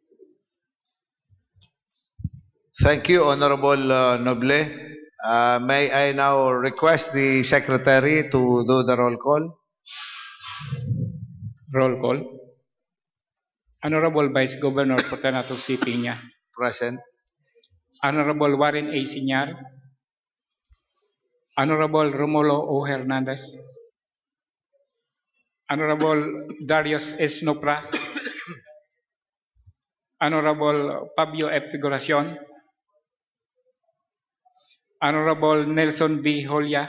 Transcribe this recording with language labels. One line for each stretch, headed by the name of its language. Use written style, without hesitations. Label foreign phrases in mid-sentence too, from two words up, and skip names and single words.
English: Thank you, Honorable Noble. May I now request the Secretary to do the roll call? Roll call. Honorable Vice Governor Fortunato C. Piña. Present. Honorable Warren A. Siñar. Honorable Romulo O. Hernandez. Honorable Darius S. Nopra. Honorable Fabio F. Figuracion. Honorable Nelson B. Holia.